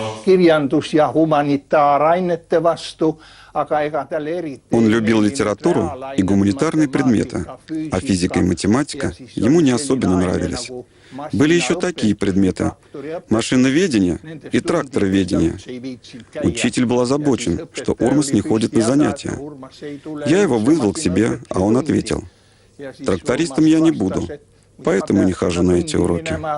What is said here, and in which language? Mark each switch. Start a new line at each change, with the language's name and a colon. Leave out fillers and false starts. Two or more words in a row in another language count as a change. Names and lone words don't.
Estonian: kirjandus- ja humanitaarainete vastu, aga ega tal eriti...
Russian: Он любил литературу и гуманитарные предметы, а физика и математика ему не особенно нравились. Были еще такие предметы – машиноведение и трактороведение. Учитель был озабочен, что Урмас не ходит на занятия. Я его вызвал к себе, а он ответил: «Трактористом я не буду, поэтому не хожу на эти уроки».